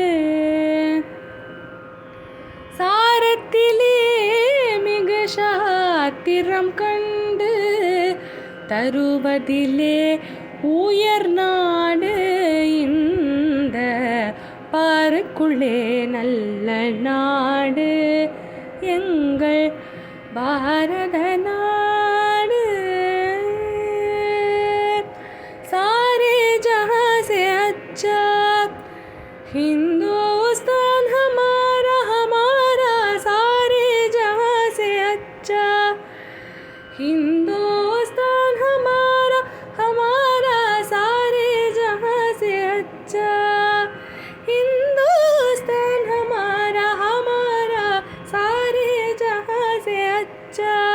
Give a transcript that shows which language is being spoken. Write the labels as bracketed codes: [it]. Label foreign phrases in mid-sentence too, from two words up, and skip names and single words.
[ta] சாரத்திலே மிக சாத்திரம் கண்டு தருவதிலே உயர் நாடு இந்த பாருக்குள்ளே நல்ல நாடு எங்கள் பாரத நாடு. [hi] सारे जहाँ से अच्छा हिंदुस्तान हमारा हमारा सारे जहाँ से अच्छा हिंदुस्तान हमारा हमारा सारे जहाँ से अच्छा हिंदुस्तान हमारा हमारा सारे जहाँ से अच्छा